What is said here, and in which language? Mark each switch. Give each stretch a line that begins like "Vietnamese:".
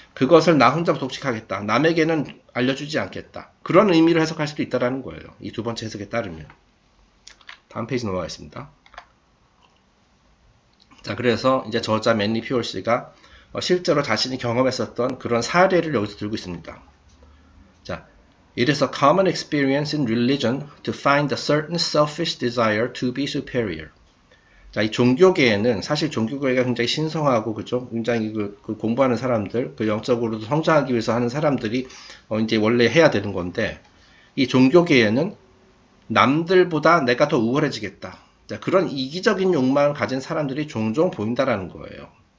Korean: 그것을 나 혼자 독식하겠다. 남에게는 알려주지 않겠다. 그런 의미로 해석할 수도 있다라는 거예요. 이 두 번째 해석에 따르면. 다음 페이지 넘어가겠습니다. 자, 그래서 이제 저자 맨리 퓨얼 씨가 실제로 자신이 경험했었던 그런 사례를 여기서 들고 있습니다.
English: 자, It is a common experience in religion to find a certain selfish desire to be superior.
Korean: 자, 이 종교계에는 사실 종교계가 굉장히 신성하고, 그죠? 굉장히 그 공부하는 사람들, 그 영적으로도 성장하기 위해서 하는 사람들이 이제 원래 해야 되는 건데, 이 종교계에는 남들보다 내가 더 우월해지겠다. 자, 그런 이기적인 욕망을 가진 사람들이 종종 보인다라는 거예요.